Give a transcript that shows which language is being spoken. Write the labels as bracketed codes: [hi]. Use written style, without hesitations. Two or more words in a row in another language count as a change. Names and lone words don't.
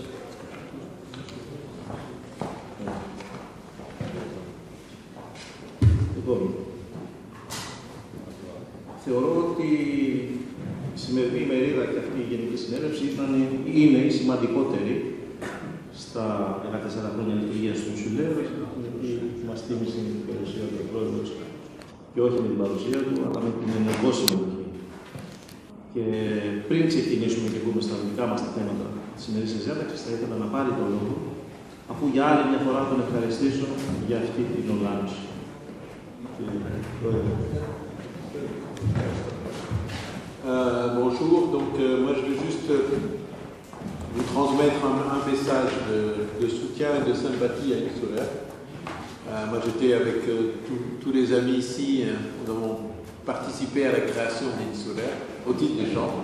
[el] Λοιπόν, θεωρώ ότι η σημερινή ημερίδα και αυτή η Γενική Συνέλευση είναι η σημαντικότερη στα 14 χρόνια λειτουργίας του Συμβουλίου, γιατί μας θύμισε την παρουσία του Πρόεδρος και όχι με την παρουσία του, αλλά με την ενεργό συμμετοχή. Και πριν ξεκινήσουμε και πούμε στα δικά μας τα θέματα της σημερινής διάταξης, θα ήθελα να πάρει το λόγο, αφού για άλλη μια φορά τον ευχαριστήσω για αυτή την οργάνωση. [fr] Bonjour, donc moi je veux juste vous transmettre un message de soutien et de sympathie à Yves Soler. Moi j'étais avec tous les amis ici, nous avons participé à la création d'Yves Soler au titre des chambres.